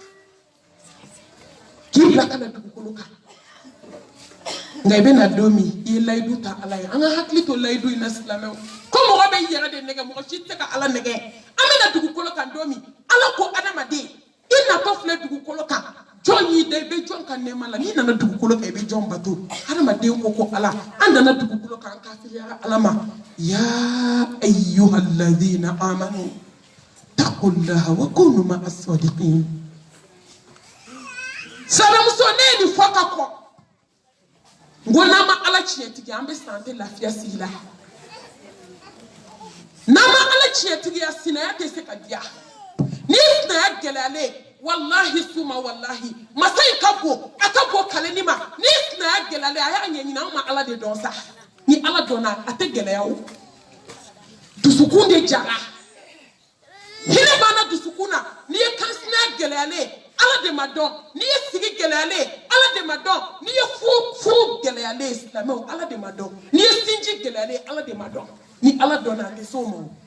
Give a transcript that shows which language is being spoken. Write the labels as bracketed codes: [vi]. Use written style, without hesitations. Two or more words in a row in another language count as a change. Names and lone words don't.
[bm] k'i bila ka na dugukolo kan nka i bɛna don min i ye layidu ta Ala ye an ka hakili to layidu in na silamɛw ko mɔgɔ bɛ yɛrɛ de nɛgɛ mɔgɔ si tɛ se ka Ala nɛgɛ an bɛna dugukolo kan don min Ala ko adamaden i natɔ filɛ dugukolo kan jɔn y'i da i bɛ jɔn ka nɛɛma la n'i nana dugukolo kan i bɛ jɔn bato adamaden ko Ala an nana dugukolo kan an kafiriyara Ala ma [ar] يا أيها الذين آمنوا اتقوا الله وكونوا مع الصادقين [bm] sanamuso ne ye nin fɔ ka kɔ n ko n'an ma Ala tiɲɛtigi an bɛ san an tɛ lafiya sigi la n'an ma Ala tiɲɛtigiya sinaya tɛ se ka diya ni sinaya gɛlɛyalen wallahi suma wallahi masa in ka bon a ka bon kaleni ma ni sinaya gɛlɛyalen a y'a ɲɛɲini an ma Ala de dɔn sa ni Ala dɔnna a tɛ gɛlɛya o dusukun de jara hinɛ b'an na dusukun na n'i ye kansinaya gɛlɛyalen Ala de ma dɔn n'i ye sigi gɛlɛyalen Ala de ma dɔn n'i ye furu gɛlɛyalen silamɛw Ala de ma dɔn n'i ye sinji gɛlɛyalen Ala de ma dɔn ni Ala dɔnna a tɛ s'o ma o